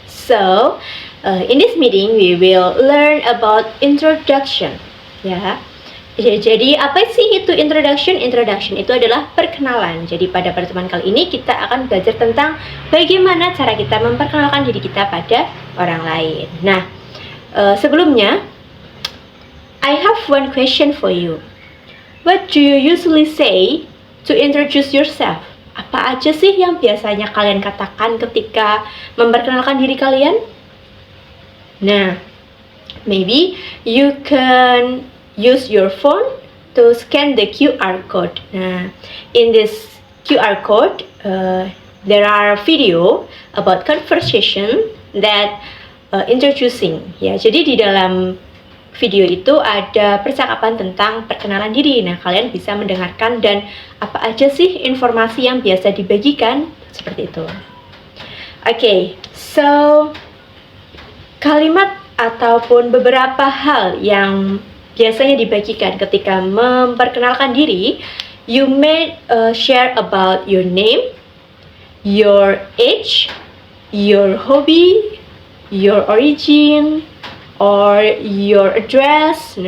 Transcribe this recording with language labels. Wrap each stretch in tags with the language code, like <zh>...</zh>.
<en>So, in this meeting we will learn about introduction.</en> <id>Ya. Jadi apa sih itu introduction? Introduction itu adalah perkenalan. Jadi pada pertemuan kali ini kita akan belajar tentang bagaimana cara kita memperkenalkan diri kita pada orang lain. Nah, sebelumnya</id> <en>I have one question for you. What do you usually say to introduce yourself?</en> <id>Apa aja sih yang biasanya kalian katakan ketika memperkenalkan diri kalian?</id> <en>Nah, maybe you can use your phone to scan the QR code. Nah, in this QR code, there are video about conversation that introducing.</en> <id>Ya, jadi di dalam video itu ada percakapan tentang perkenalan diri. Nah, kalian bisa mendengarkan dan apa aja sih informasi yang biasa dibagikan, seperti itu.</id> <en>Oke, so</en> <id>kalimat ataupun beberapa hal yang biasanya dibagikan ketika memperkenalkan diri,</id> <en>you may share about your name, your age, your hobby, your origin, or your address.</en>